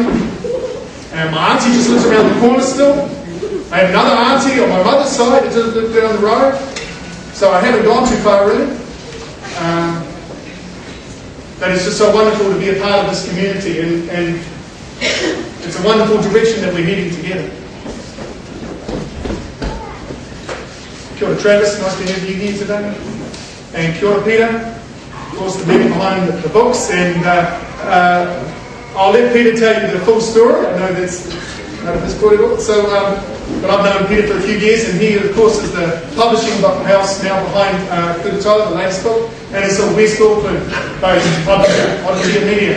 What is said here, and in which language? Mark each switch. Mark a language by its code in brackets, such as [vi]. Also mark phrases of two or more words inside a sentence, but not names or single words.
[en] And my auntie just lives around the corner still. I have another auntie on my mother's side that just lives down the road. So I haven't gone too far really. But it's just so wonderful to be a part of this community, and it's a wonderful direction that we're heading together. [mi] Kia ora [en] Travis, nice to have you here today. And [mi] kia ora [en] Peter, of course the man behind the books, and I'll let Peter tell you the full story. I know that's this book. So, but I've known Peter for a few years, and he of course is the publishing house now behind Kura Toa, the latest book, and it's a West Auckland-based publisher, Odyssey Media.